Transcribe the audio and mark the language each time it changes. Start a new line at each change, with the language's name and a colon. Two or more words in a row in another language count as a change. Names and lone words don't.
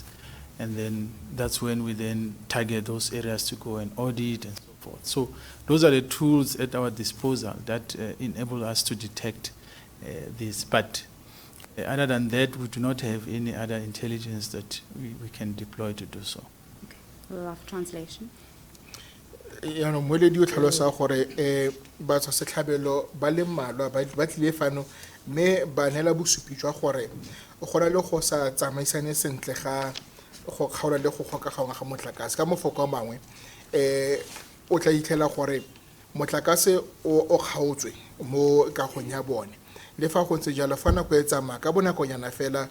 English: And then that's when we then target those areas to go and audit and so forth. So those are the tools at our disposal that enable us to detect this. But other than that, we do not have any other intelligence that we can deploy to do so. Okay. We'll have translation.
Tswana: Yaanong moeledi o tlhalosa gore ba tsa setlhabelo ba le mmalwa ba tlile fano mme ba neela bosupi jwa gore go na le go sa tsamaisane sentle ga go kgaola le go gokagangwa ga motlakase ka mafoko a mangwe o tla itlhela gore motlakase o kgaotswe mo kagong ya bone le fa go ntse jalo fa nako e tsamaya ka bonakonyana fela